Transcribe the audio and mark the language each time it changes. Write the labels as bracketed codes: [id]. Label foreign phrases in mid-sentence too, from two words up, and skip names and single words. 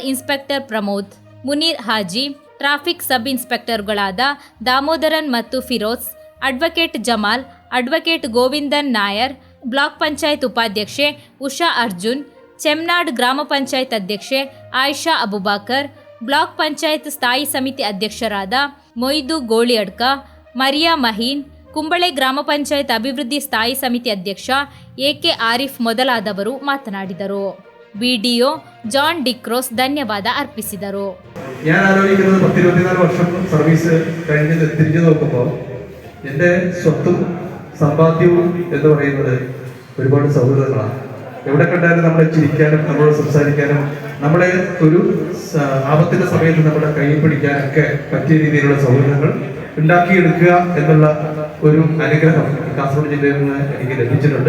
[kn] ಇನ್ಸ್ಪೆಕ್ಟರ್ ಪ್ರಮೋದ್, ಮುನೀರ್ ಹಾಜಿ, ಟ್ರಾಫಿಕ್ ಸಬ್ ಇನ್ಸ್ಪೆಕ್ಟರ್ಗಳಾದ ದಾಮೋದರನ್ ಮತ್ತು ಫಿರೋಜ್, ಅಡ್ವೊಕೇಟ್ ಜಮಾಲ್, ಅಡ್ವೊಕೇಟ್ ಗೋವಿಂದನ್ ನಾಯರ್, ಬ್ಲಾಕ್ ಪಂಚಾಯತ್ ಉಪಾಧ್ಯಕ್ಷೆ ಉಷಾ ಅರ್ಜುನ್, ಚೆಮ್ನಾಡ್ ಗ್ರಾಮ ಪಂಚಾಯತ್ ಅಧ್ಯಕ್ಷೆ ಆಯಿಷಾ ಅಬುಬಾಕರ್, ಬ್ಲಾಕ್ ಪಂಚಾಯತ್ ಸ್ಥಾಯಿ ಸಮಿತಿ ಅಧ್ಯಕ್ಷರಾದ ಮೊಯ್ದು ಗೋಳಿಯಡ್ಕ, ಮರಿಯಾ ಮಹೀನ್, ಕುಂಬಳೆ ಗ್ರಾಮ ಪಂಚಾಯತ್ ಅಭಿವೃದ್ಧಿ ಸ್ಥಾಯಿ ಸಮಿತಿ ಅಧ್ಯಕ್ಷ ಎಕೆ ಆರಿಫ್ ಮೊದಲಾದವರು ಮಾತನಾಡಿದರು. ಬಿಡಿಒ ಜಾನ್ ಡಿಕ್ರೋಸ್ ಧನ್ಯವಾದ ಅರ್ಪಿಸಿದರು. [ml] ഞാൻ ആലോചിക്കുന്നത് 10-24 വർഷം സർവീസ് കഴിഞ്ഞ് തിരിഞ്ഞു നോക്കുമ്പോൾ എൻ്റെ സ്വത്തും സമ്പാദ്യവും എന്ന് പറയുന്നത് ഒരുപാട് സൗഹൃദങ്ങളാണ്. എവിടെ കണ്ടാലും നമ്മളെ ചിരിക്കാനും നമ്മളോട് സംസാരിക്കാനും നമ്മളെ ഒരു ആപത്തിന്റെ സമയത്ത് നമ്മുടെ കൈ പിടിക്കാനൊക്കെ പറ്റിയ രീതിയിലുള്ള സൗഹൃദങ്ങൾ ഉണ്ടാക്കിയെടുക്കുക എന്നുള്ള ഒരു അനുഗ്രഹം കാസർഗോഡ് ജില്ലയിൽ നിന്ന് എനിക്ക് ലഭിച്ചിട്ടുണ്ട്.